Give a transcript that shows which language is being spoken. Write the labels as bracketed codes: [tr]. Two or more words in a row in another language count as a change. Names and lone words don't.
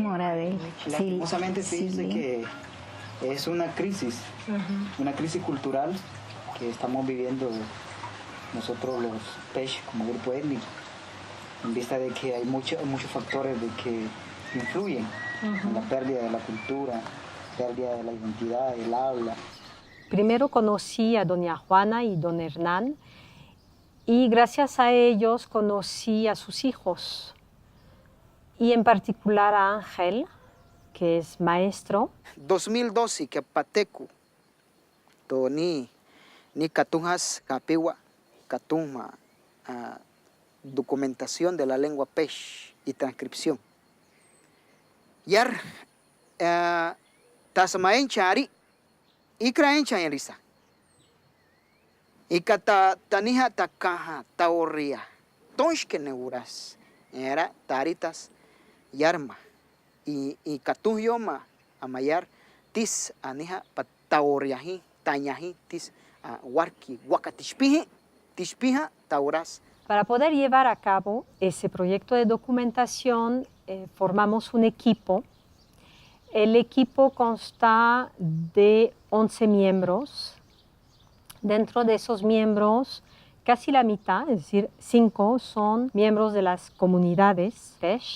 [es] Lastimosamente se dice que es una crisis cultural que estamos viviendo nosotros los PECH como grupo étnico, en vista de que hay muchos factores de que influyen en la pérdida de la cultura, pérdida de la identidad, del habla. Primero conocí a doña Juana y don Hernán, y gracias a ellos conocí a sus hijos, y en particular a Ángel, que es maestro. [pay] 2012 que pateku to ni katunjas kapiwa katuma [es] documentación de la lengua PECH y transcripción. [pay] Yar tasmaen chari ikraen chanyarisa. Ikata tanija takaja taorria. Tonshke neuras. Era taritas yarma. Y katun yoma amayar tis anija pataorriaji tañaji tis warki wakatishpihi tishpija tauras. [es] Para poder llevar a cabo ese proyecto de documentación, formamos un equipo. El equipo consta de 11 miembros. Dentro de esos miembros, casi la mitad, es decir, 5, son miembros de las comunidades PECH.